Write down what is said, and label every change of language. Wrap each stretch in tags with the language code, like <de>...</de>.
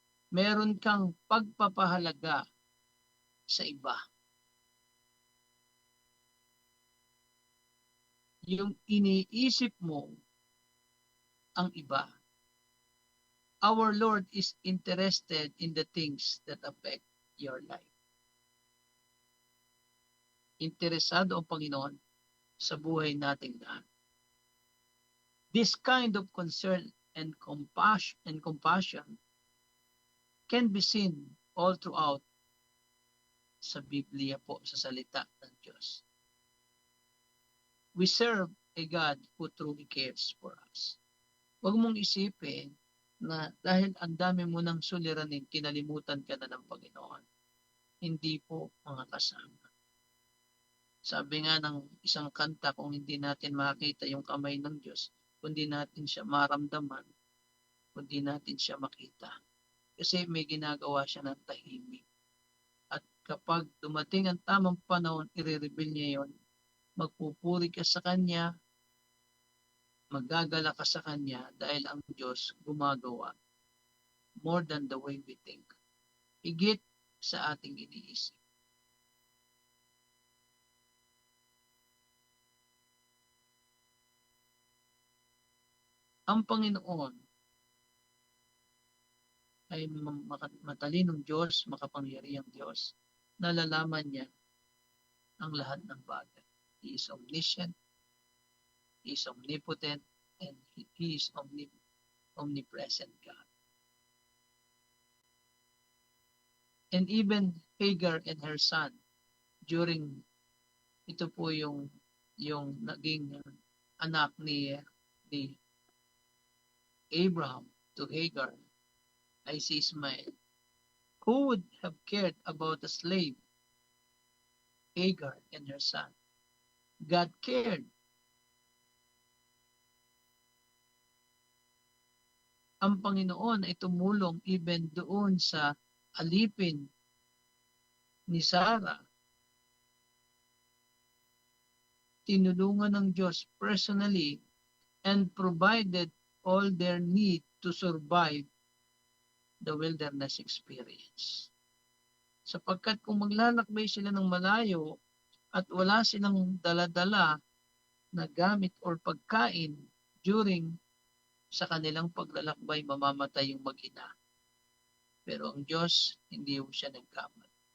<tl>Meron kang pagpapahalaga sa iba. Yung iniisip mo ang iba.</tl> <en>Our Lord is interested in the things that affect your life.</en> <tl>Interesado ang Panginoon sa buhay nating lahat.</tl> <en>This kind of concern and compassion can be seen all throughout</en> <tl>sa Biblia po, sa salita ng Diyos.</tl> <en>We serve a God who truly cares for us.</en> <tl>Huwag mong isipin na dahil ang dami mo ng suliranin, kinalimutan ka na ng Panginoon. Hindi po, mga kasama. Sabi nga ng isang kanta, kung hindi natin makita yung kamay ng Diyos, kundi natin siya maramdaman, kundi natin siya makita. Kasi may ginagawa siya ng tahimik. At kapag dumating ang tamang panahon, i-reveal niya yon. Magpupuri ka sa Kanya, magagala ka sa Kanya dahil ang Diyos gumagawa</tl> <en>more than the way we think.</en> <tl>Higit sa ating iniisip. Ang Panginoon ay matalinong Diyos, makapangyarihang Diyos, nalalaman niya ang lahat ng bagay.</tl> <en>He is omniscient, He is omnipotent, and He is omnipresent God. And even Hagar and her son, during</en> <tl>ito po yung naging anak ni Abraham to Hagar, ay si Ismael.</tl> <en>Who would have cared about a slave, Hagar and her son? God cared.</en> <tl>Ang Panginoon ay tumulong even doon sa alipin ni Sarah. Tinulungan ng Diyos</tl> <en>personally and provided all their need to survive the wilderness experience.</en> <tl>Sapagkat kung maglalakbay sila ng malayo at wala silang dala-dala na gamit or pagkain during sa kanilang paglalakbay, mamamatay yung mag-ina. Pero ang Diyos, hindi siya nagkamali.</tl>